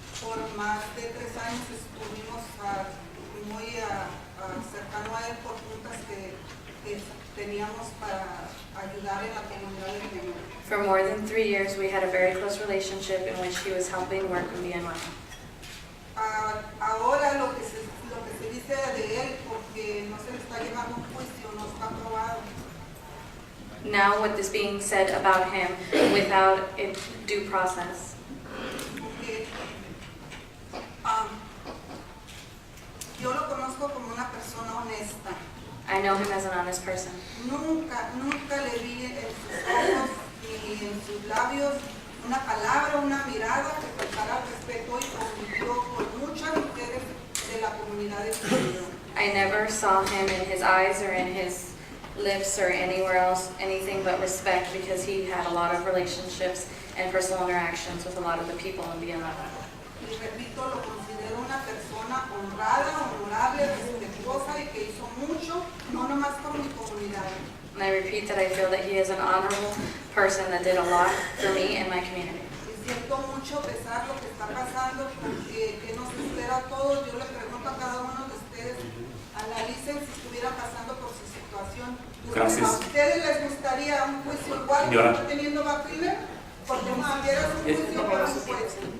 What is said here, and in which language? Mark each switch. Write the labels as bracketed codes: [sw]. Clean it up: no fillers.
[es] Por más de 3 años estuvimos muy cercano a él por juntas que teníamos para ayudar en la comunidad de Guinea. [en] For more than 3 years, we had a very close relationship in which he was helping work in BNY. [es] Ahora lo que se dice de él, porque no se le está llevando un juicio, no está aprobado. [en] Now, what is being said about him without a due process. [es] Porque, yo lo conozco como una persona honesta. [en] I know him as an honest person. [es] Nunca le vi en sus ojos ni en sus labios una palabra, una mirada que faltara al respeto y convivió con muchas mujeres de la comunidad de Guinea. [en] I never saw him in his eyes or in his lips or anywhere else anything but respect, because he had a lot of relationships and personal interactions with a lot of the people in BNY. [es] Y repito, lo considero una persona honrada, honorable, respetuosa y que hizo mucho, no nomás por mi comunidad. [en] And I repeat that I feel that he is an honorable person that did a lot for me and my community. [es] Y siento mucho pesar lo que está pasando, porque ¿qué nos espera a todos? Yo le pregunto a cada uno de ustedes, analicen si estuviera pasando por su situación. Gracias. ¿A ustedes les gustaría un juicio igual que está teniendo Bob Filner? Porque no hubiera un juicio por un juez.